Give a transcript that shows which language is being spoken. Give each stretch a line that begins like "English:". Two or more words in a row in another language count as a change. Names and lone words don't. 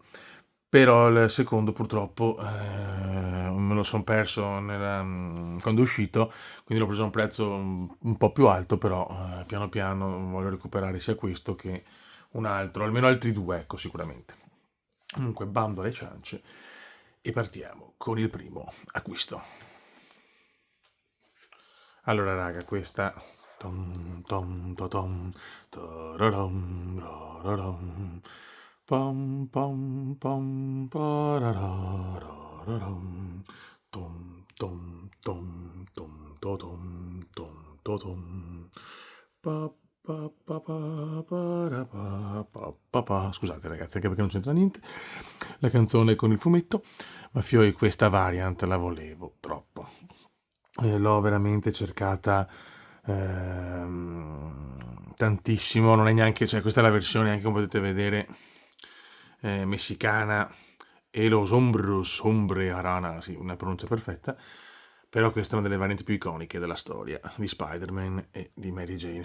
Italian: Però il secondo purtroppo me lo sono perso quando è uscito, quindi l'ho preso a un prezzo un po' più alto, però piano piano voglio recuperare sia questo che un altro, almeno altri due, ecco, sicuramente. Comunque, bando alle ciance e partiamo con il primo acquisto. Allora, raga, questa. Tom, tom, to, tom, tararam, rararam, pom, pom, pom, pararararam, tom, tom, tom, tom, to, tom, to, tom, pa, pa, pa, pa, para, pa. Scusate, ragazzi, anche perché non c'entra niente. La canzone con il fumetto, ma fioi questa variant la volevo troppo. L'ho veramente cercata tantissimo, non è neanche, cioè questa è la versione anche come potete vedere messicana e
Spanish: los hombros, hombre arana,
Italian: sì, una pronuncia perfetta, però questa è una delle varianti più iconiche della storia di Spider-Man e di Mary Jane.